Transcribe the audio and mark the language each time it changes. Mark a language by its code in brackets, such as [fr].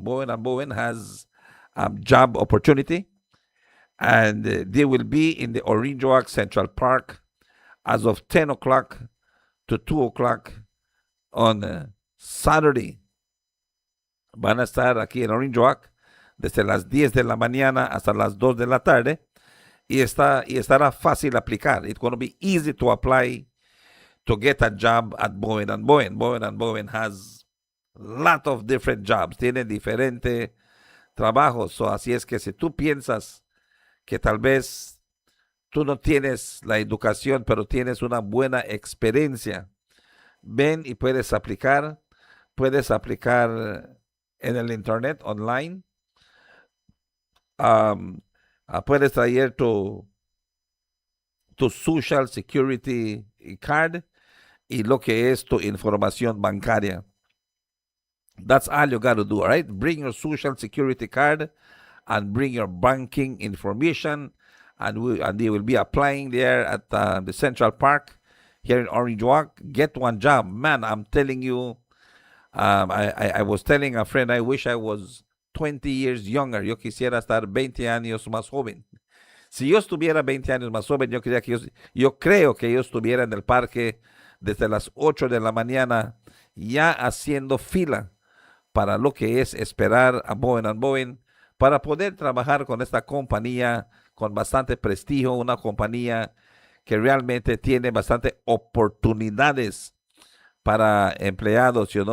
[en] Bowen and Bowen has job opportunity, and they will be in the Orange Walk Central Park as of 10 o'clock to 2 o'clock on Saturday. [es] Van a estar aquí en Orange Walk desde las 10 de la mañana hasta las 2 de la tarde. Y estará fácil aplicar. [en] It's going to be easy to apply to get a job at Bowen and Bowen. Bowen and Bowen has a lot of different jobs. [es] Tiene diferentes trabajos. So, así es que si tú piensas que tal vez tú no tienes la educación, pero tienes una buena experiencia, ven y puedes aplicar. Puedes aplicar en el internet, online. Puedes traer tu Social Security card y lo que es tu información bancaria. [en] That's all you got to do, all right? Bring your Social Security card and bring your banking information, and they will be applying there at the Central Park here in Orange Walk. Get one job. Man, I'm telling you, I was telling a friend, I wish I was 20 years younger. [es] Yo quisiera estar 20 años más joven. Si yo estuviera 20 años más joven, yo creo que yo estuviera en el parque desde las 8 de la mañana ya haciendo fila para lo que es esperar a Bowen Bowen para poder trabajar con esta compañía con bastante prestigio, una compañía que realmente tiene bastante oportunidades para empleados.